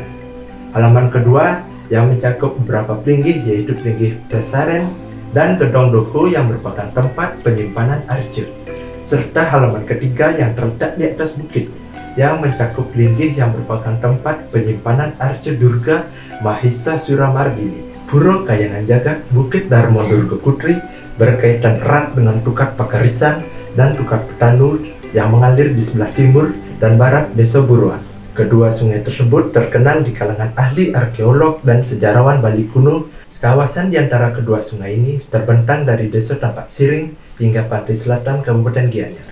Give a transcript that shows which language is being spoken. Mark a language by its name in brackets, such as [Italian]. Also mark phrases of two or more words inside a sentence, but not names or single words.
[Indonesian] Halaman kedua yang mencakup beberapa pelinggih yaitu pelinggih Pesaren dan gedong Doho yang merupakan tempat penyimpanan arca, serta halaman ketiga yang terletak di atas bukit yang mencakup Linggih yang merupakan tempat penyimpanan Arca Durga Mahisa Mardini. Pura Kahyangan Jagat Bukit Darmo Durga Putri berkaitan erat dengan Tukad Pakarisan dan Tukad Petanu yang mengalir di sebelah timur dan barat Desa Buruan. Kedua sungai tersebut terkenal di kalangan ahli arkeolog dan sejarawan Bali kuno. Kawasan di antara kedua sungai ini terbentang dari Desa Tampak Siring hingga pantai selatan Kabupaten Gianyar.